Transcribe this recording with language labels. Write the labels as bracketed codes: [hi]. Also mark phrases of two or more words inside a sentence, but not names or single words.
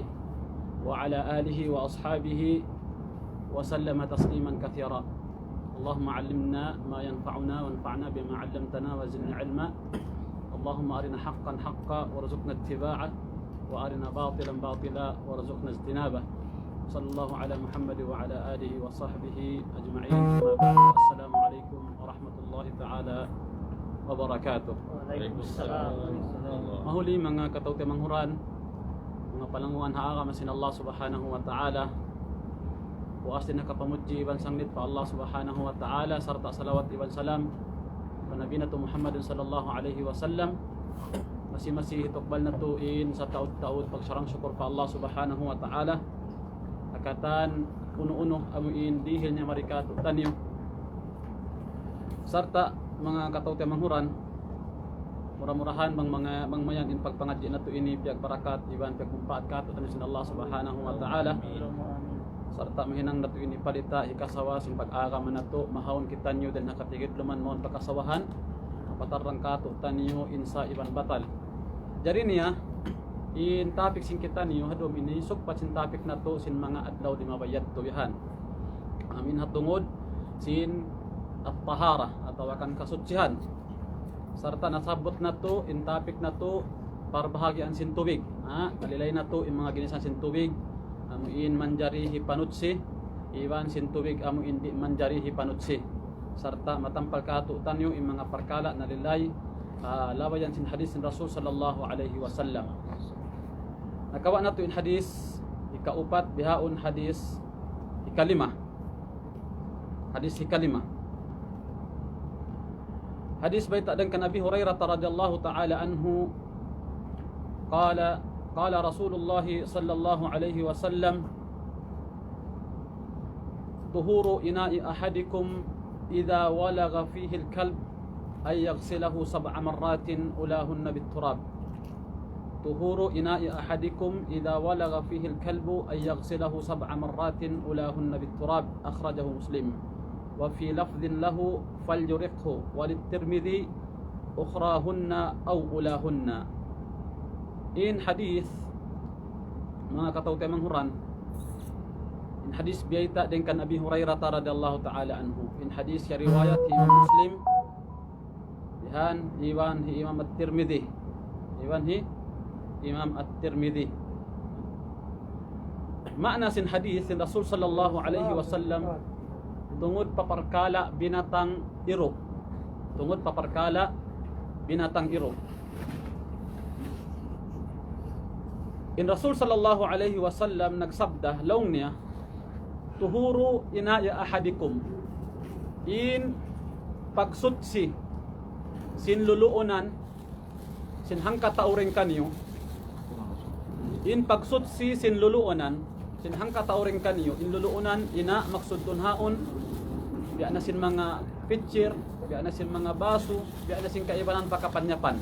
[ar] وعلى آله وأصحابه وسلم تسليما كثيرا اللهم علمنا ما ينفعنا وانفعنا بما علمتنا وزدنا علما اللهم أرنا حقا حقا وارزقنا اتباعه وأرنا باطلا باطلا وارزقنا اجتنابه صلى الله على محمد وعلى آله وصحبه أجمعين أما بعد السلام عليكم ورحمة الله تعالى وبركاته. وعليكم السلام. [tsg] Mahuli mga katawte manghuran, mga palanguan haaga masin Allah [ar] سبحانه وتعالى. [tsg] Buas din nakapamudji iban sangnit pa Allah [ar] سبحانه وتعالى [tsg] sarta salawat iban salam pa Nabi nato Muhammad [ar] صلى الله عليه وسلم. [tsg] Masih tukbal na tuin sa taud-taud pagsarang syukur pa Allah [ar] سبحانه وتعالى. [tsg] Akatan uno-uno amuin dihil niya marikato tanyo. Sarta mga katawte manghuran, murah-murahan mga mayan in pagpangadji na to ini piag barakat iban piag kumpaat kato tanyo sin Allah [ar] سبحانه وتعالى. [tsg] Sarta mahinang na to ini palita ikasawa sin pag-aga man nato mahawon kita nyo dahil nakatigid luman mo pagkasawahan patarang kato tanyo insa iban batal. Jadi niya in topic sin kita niyo hadom ini sukpat sin topic na to sin mga adlaw di mabayad to yahan. Amin hatungod sin at-tahara atau akan kasucihan. Sarta nasabot na to in topic na to parbahagian sin tubig. Kalilay na to in mga ginisan sin tubig. Amuin manjari hipanutsi iwan sin tubig amuin di manjari hipanutsi. Sarta matampal kato tanyo in mga perkala na lilay lawayan sin hadis sin Rasul [ar] صلى الله عليه وسلم. [tsg] Nakawa na to in hadis ikaupat bihaon hadis ikalima. Hadis ikalima. Hadis baita dan kan Abi Hurairah [ar] رضي الله تعالى عنه قال رسول الله صلى الله عليه وسلم طهور إناء أحدكم إذا ولغ فيه الكلب أن يغسله 7 مرات أولاهن بالتراب. طهور إناء أحدكم إذا ولغ فيه الكلب أن يغسله 7 مرات أولاهن بالتراب أخرجه مسلم. وفي لفظ له فليرقه وللترمذي أخراهن أو أولاهن. [tsg] In hadis mga katawte manghuran, in hadis biyaita din kan Abi Hurairah [ar] رضي الله تعالى عنه. [tsg] In hadis ya riwayat Imam Muslim dihan iwan hi Imam At-Tirmidzi. Iwan hi Imam At-Tirmidzi. Makna sin hadis sin Rasul [ar] صلى الله عليه وسلم [tsg] tungod paparkala binatang iro. Tungod paparkala binatang iro. In Rasul [ar] صلى الله عليه وسلم [tsg] nagsabda laong niya [ar] طهور إناء أحدكم [tsg] in pagsutsi sin luluunan sin hangkatauring kanyo in pagsutsi sin luluunan sin hangkatauring kanyo in luluunan ina maksudun haon biya na sin mga pitcher biya na sin mga baso biya na sin kaibanan pakapanyapan.